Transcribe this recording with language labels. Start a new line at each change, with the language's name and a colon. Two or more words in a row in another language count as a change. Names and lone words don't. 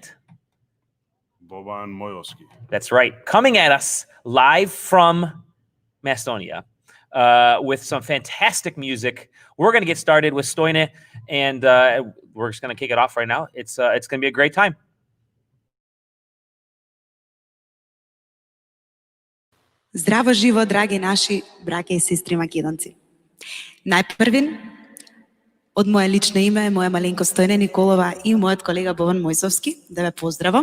English: Boban Mojovski. that's right, coming at us live from Macedonia with some fantastic music. We're going to get started with Stojne, and we're just going to kick it off right now. It's going to be a great time.
Macedonian: Здраво живо, драги наши браќа и сестри македонци. Најпрвин, од моje лично име, моја маленко Стојна Николова и мојот колега Бован Мојсовски, да ве поздравам.